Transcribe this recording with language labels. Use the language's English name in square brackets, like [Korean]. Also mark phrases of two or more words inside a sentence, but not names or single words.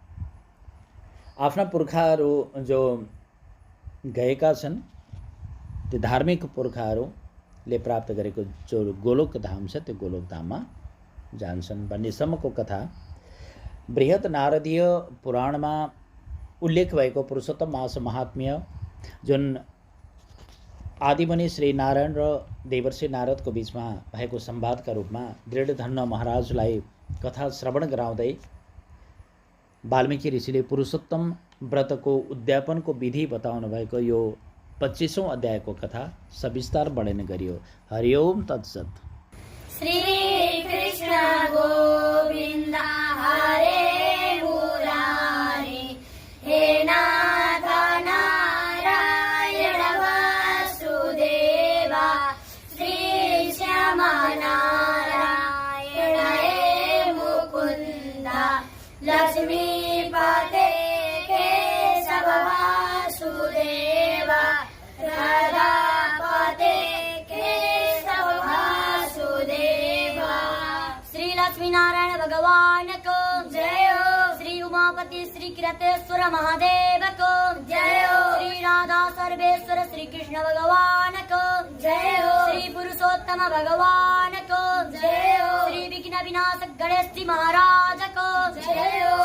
[Nepali] आफ्ना पुर्खाहरू जो गएका छन् त्यो धार्मिक पुर्खाहरूले प्राप्त गरेको जो गोलोक धाम छ त्यो गोलोक धाममा जान्छन् भन्नेसम्मको कथा बृहत नारदीय पुराणमा उल्लेख भएको पुरुषोत्तम मास महात्म्य जुन आदिमुनि श्री नारायण र देवर्षि नारदको बीचमा भएको संवादका रूपमा दृढधन्न महाराजलाई कथा श्रवण गराउँदै वाल्मीकि ऋषिले पुरुषोत्तम व्रतको उद्यापनको विधि बताउनु भएको यो 25औं अध्यायको कथा सविस्तार वर्णन गरियो। [Sanskrit] हरि ओम तत्सत्। [Hindi] श्री कृष्ण गोविंद हरे मुरारी, हे नाथ नारायण वासुदेवा, श्री श्याम नारायण हे मुकुंदा, लक्ष्मीपते केशव वासुदेवा, राधापते केशव वासुदेवा। श्री लक्ष्मी नारायण भगवान को जय हो। श्री उमापति श्री किरतेश्वर महादेव को जय हो। श्री राधा सर्वेश्वर श्री कृष्ण भगवान को जय हो। श्री पुरुषोत्तम भगवान को जय हो। श्री विघ्न विनाशक गणेश जी महाराज को जय हो।